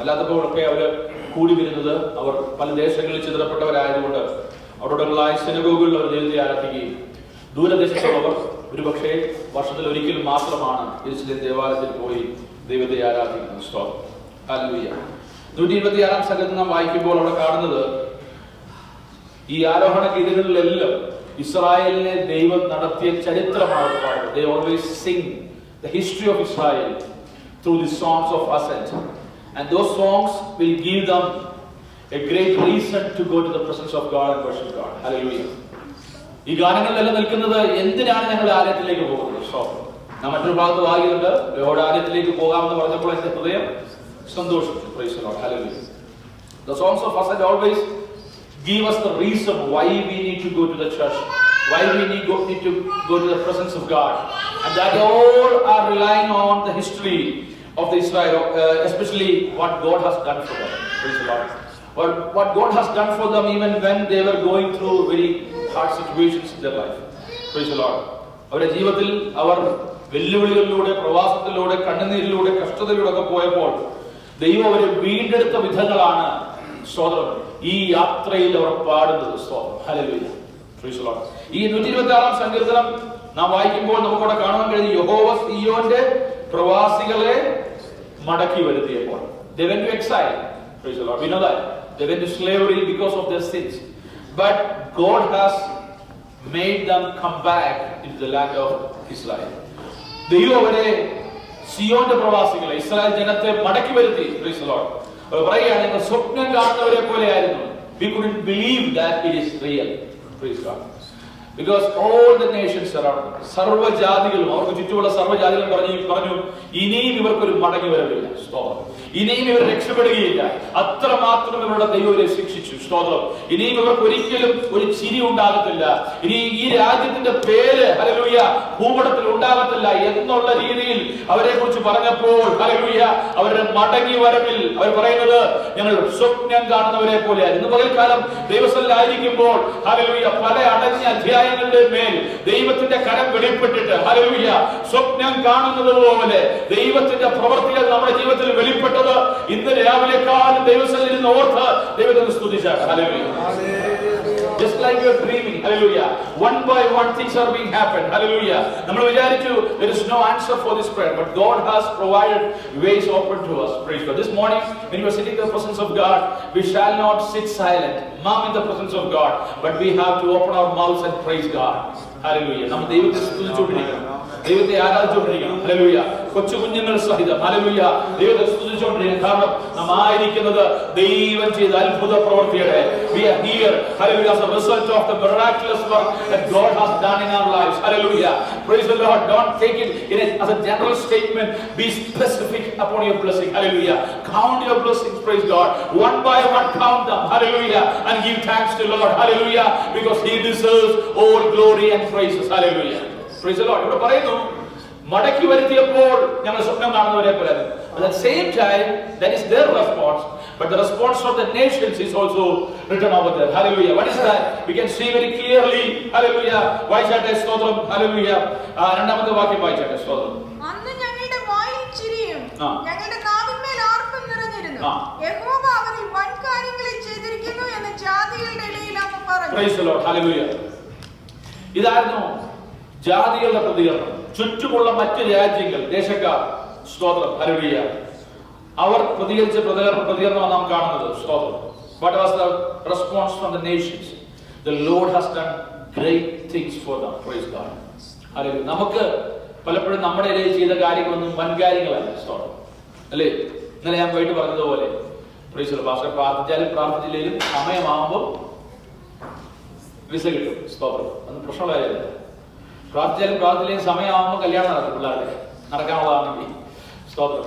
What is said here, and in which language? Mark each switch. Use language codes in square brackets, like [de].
[ml] അല്ലാത്തപ്പോഴൊക്കെ അവർ കൂടി വരുന്നത് അവർ പല ദേശങ്ങളിൽ ചിതറപ്പെട്ടവരായതുകൊണ്ട് അവിടെയുള്ള സിനഗോഗുകളിൽ അവർ ദൈവത്തെ ആരാധിക്കുകയും ദൂരദേശത്തുള്ളവർ ഒരുപക്ഷെ വർഷത്തിൽ ഒരിക്കൽ മാത്രമാണ് യെരുശലേം ദേവാലയത്തിൽ പോയി ദൈവത്തെ ആരാധിക്കുന്നത്. സ്തോത്രം. ഹല്ലേലൂയ. 126 സങ്കീർത്തനം നാം വായിക്കുമ്പോൾ അവിടെ കാണുന്നത് ഈ ആരോഹണ ഗീതങ്ങളിലെല്ലാം ഇസ്രായേലിനെ ദൈവം നടത്തിയ ചരിത്രമാണ് പാടുന്നത്. [en] They always sing the history of Israel through the songs of ascent. And those songs will give them a great reason to go to the presence of God and worship God. Hallelujah. [ml] ഈ ഗാനങ്ങളിലെല്ലാം നിൽക്കുന്നത് എന്തിനാണ് ഞങ്ങൾ ആലയത്തിലേക്ക് പോകുന്നത്? നാം മറ്റൊരു ഭാഗത്ത് വായിക്കുന്നുണ്ട്, യഹോവയുടെ ആലയത്തിലേക്ക് പോകാമെന്ന് പറഞ്ഞപ്പോൾ എന്റെ ഹൃദയം സന്തോഷിച്ചു. [en] Praise the Lord. Hallelujah. The songs of ascent always give us the reason why we need to go to the church, why we need to go to the presence of God, and that all are relying on the history of the Israel, especially what God has done for them. Praise the Lord. What God has done for them even when they were going through very hard situations in their life. Praise the Lord. [ml] അവരുടെ ജീവിതത്തിൽ അവർ വെല്ലുവിളികളിലൂടെ, പ്രവാസത്തിലൂടെ, കണ്ണുനീരിലൂടെ, കഷ്ടതയിലൂടെ ഒക്കെ പോയപ്പോൾ ദൈവം അവരെ വീണ്ടെടുത്ത വിധങ്ങളാണ് സ്തോത്രം ഈ യാത്രയിൽ അവർ പാടുന്നത്. സ്തോത്രം. ഹല്ലേലൂയ. [en] Praise the Lord. [ml] ഈ 126 സങ്കീർത്തനം നാം വായിക്കുമ്പോൾ നമുക്കവിടെ കാണാൻ കഴിയും, യഹോവ സീയോന്റെ പ്രവാസികളെ മടക്കി വരുത്തിയപ്പോൾ. [en] They went to exile. Praise the Lord. We know that. They went to slavery because of their sins. But God has made them come back into the land of Israel. [ml] ദൈവം അവരെ സിയോന്റെ പ്രവാസികളെ, ഇസ്രായേൽ ജനത്തെ മടക്കി വരുത്തി. [en] Praise the Lord. [ml] പറയുകയാണ്, ഞങ്ങൾ സ്വപ്നം കാണുന്നവരെ പോലെ ആയിരുന്നു. [en] We couldn't believe that it is real. Praise God. Because all the nations around them, [ml] സർവ്വജാതികളും, അവർക്ക് ചുറ്റുമുള്ള സർവ്വജാതികളും പറഞ്ഞു ഇനിയും ഇവർക്കൊരു മടങ്ങി വരവില്ല. സ്തോത്രം. ഇനിയും ഇവർ രക്ഷപ്പെടുകയില്ല. അത്രമാത്രം ഇവരുടെ ദൈവം ഇവരെ ശിക്ഷിച്ചു. സ്തോത്രം. ഇനിയും ഇവർക്ക് ഒരിക്കലും ഒരു ചിരി ഉണ്ടാകത്തില്ല. ഇനി ഈ രാജ്യത്തിന്റെ പേര് ഹല്ലേലൂയ ഭൂപടത്തിൽ ഉണ്ടാകത്തില്ല എന്നുള്ള രീതിയിൽ അവരെ കുറിച്ച് പറഞ്ഞപ്പോൾ ഹല്ലേലൂയ അവരുടെ മടങ്ങി വരവിൽ അവർ പറയുന്നത് ഞങ്ങൾ സ്വപ്നം കാണുന്നവരെ പോലെയാണ്. ഇന്ന് പകൽക്കാലം ദൈവസന്നിധിയിലായിരിക്കുമ്പോൾ ഹല്ലേലൂയ പല അടഞ്ഞ അധ്യായങ്ങളുടെ മേൽ ദൈവത്തിന്റെ കരം വെളിപ്പെട്ടിട്ട് ഹല്ലേലൂയ സ്വപ്നം കാണുന്നത് പോലെ ദൈവത്തിന്റെ പ്രവൃത്തികൾ നമ്മുടെ ജീവിതത്തിൽ വെളിപ്പെട്ടത് ഇന്ന് രാവിലെ കാലം ദൈവസന്നിധിയിൽ ഓർത്ത് ദൈവത്തെ സ്തുതിച്ചാണ്. Hallelujah. [en] Just like you're dreaming, hallelujah. One by one things are being happened, hallelujah. [ml] നമ്മൾ വിചാരിച്ചു [en] there is no answer for this prayer, but God has provided ways open to us. Praise God. This morning when you are sitting in the presence of God, we shall not sit silent, mum in the presence of God, but we have to open our mouths and praise God. Hallelujah. [ml] നമ്മൾ ദൈവത്തെ സ്തുതിച്ചുകൊണ്ടിരിക്കണം, ദൈവത്തെ ആരാധിച്ചുകൊണ്ടിരിക്കണം. Hallelujah. കൊച്ചു കുഞ്ഞുങ്ങൾ സഹിതം hallelujah ദൈവത്തെ സ്തുതിച്ചുകൊണ്ടിരിക്കണം. കാരണം നാം ആയിരിക്കുന്നത് ദൈവം ചെയ്ത അത്ഭുത പ്രവൃത്തിയുടെ [en] we are here hallelujah as a result of the miraculous work that God has done in our lives. Hallelujah. Praise the Lord. Don't take it as a general statement. Be specific upon your blessing. Hallelujah. Count your blessings. Praise God. One by one count them. Hallelujah. And give thanks to Lord. Hallelujah. Because He deserves all glory and praises. Hallelujah. Praise the Lord. [ml] ഇവിടെ പറയുന്നു മടക്കി വരുത്തിയപ്പോൾ ഞങ്ങൾ സ്വപ്നം കാണുന്നവരെ പോലെ. [en] At the same time, that is their response, but the response of the nations is also written over there. Hallelujah. What is that? We can see very clearly. Hallelujah. [ml] വായിച്ചാട്ടെ സ്തോത്രം. [en] Hallelujah. [ml] രണ്ടാമത്തെ വാക്യം വായിച്ചാട്ടെ സ്തോത്രം. അന്ന് ഞങ്ങളുടെ വായിൽ ചിരിയും ഞങ്ങളുടെ നാവിന്മേൽ ആർപ്പും നിറഞ്ഞിരുന്നു. യഹോവ അവരിൽ വൻ കാര്യങ്ങളെ ചെയ്തിരിക്കുന്നു എന്ന് ജാതികളുടെ ഇടയിൽ അങ്ങ് പറഞ്ഞു. [en] Praise the Lord. Hallelujah. [ml] ഇതായിരുന്നു ജാതികളുടെ പ്രതികരണം. ചുറ്റുമുള്ള മറ്റ് രാജ്യങ്ങൾ, ദേശക്കാർ സ്തോത്രം ഹല്ലേലൂയ അവർ പ്രതികരിച്ച പ്രതികരണമാണ് നാം കാണുന്നത്. സ്തോത്രം. [en] What was the response from the nations? The Lord has done great things for them. Praise God. Hallelujah. [ml] നമുക്ക് പലപ്പോഴും നമ്മുടെ ഇടയിൽ ചെയ്ത കാര്യങ്ങളൊന്നും വൻ കാര്യങ്ങളല്ല. സ്തോത്രം. അല്ലേ? ഇന്നലെ ഞാൻ പോയിട്ട് പറഞ്ഞതുപോലെ [en] Praise the Lord. [ml] പാസ്റ്റർ പ്രാർത്ഥിച്ചാലും പ്രാർത്ഥിച്ചില്ലെങ്കിലും സമയമാകുമ്പോൾ വിസ കിട്ടും. സ്തോത്രം. അന്ന് പ്രശ്നമുള്ള കാര്യമില്ല. പ്രാർത്ഥിച്ചാലും പ്രാർത്ഥിച്ചില്ലെങ്കിലും സമയമാകുമ്പോൾ കല്യാണം നടക്കും. പിള്ളേരുടെ നടക്കാനുള്ളതാണെങ്കിൽ സ്തോത്രം.